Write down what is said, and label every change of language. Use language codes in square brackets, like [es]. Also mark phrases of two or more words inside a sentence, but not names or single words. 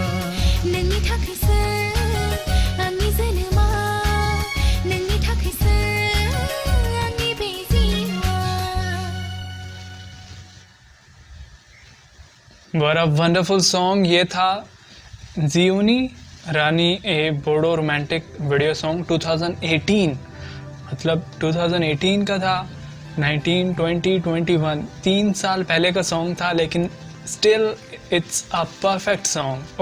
[brx] नोंनि थाखायसो आंनि जोनोमा नोंनि थाखायसो आंनि बे जिउआ। [en] What a wonderful song [hi] ये था जियोनी रानी ए [en] Bodo romantic video song [hi] 2018, मतलब 2018 का था। 19, 20, 21 3 साल पहले का सॉन्ग था, लेकिन [en] still it's a perfect song.